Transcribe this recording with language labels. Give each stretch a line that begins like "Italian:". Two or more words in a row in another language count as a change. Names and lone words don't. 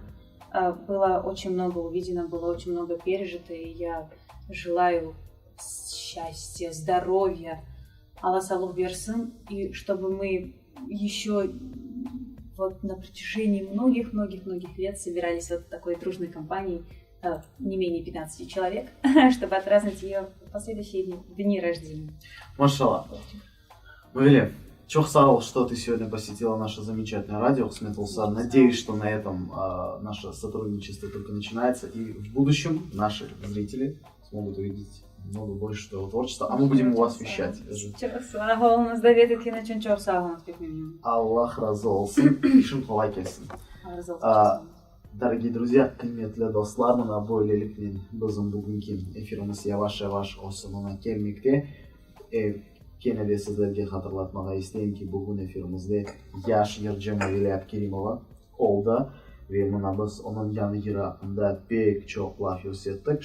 Russian: Было очень много увидено, было очень много пережито, и я желаю счастья, здоровья,
Crimean Tatar: Алла Салух берсин,
Russian: и чтобы мы еще вот на протяжении многих-многих-многих лет собирались вот в такой дружной компании, не менее 15 человек, чтобы отпраздновать ее последующие дни рождения.
Crimean Tatar: Машалла. Мавиле, чох сау,
Russian: что ты сегодня посетила наше замечательное радио Хсметулса. Надеюсь, что на этом наше сотрудничество только начинается, и в будущем наши зрители смогут увидеть много больше твоего творчества, а мы будем у вас вещать.
Crimean Tatar: Аллах разы olsun, işin kolay gelsin.
Russian: Дорогие друзья,
Crimean Tatar: кıymetli dostlar, mına böylelikle bizim bugünkü efirimiz yavaş-yavaş o sonuna gelmekte. Gene de sizlerge hatırlatmağa isteyim ki bugün efirimizde yaş Yercemil Abkerimova oldu ve mına biz onun yanı hakkında pek çok laf ettik.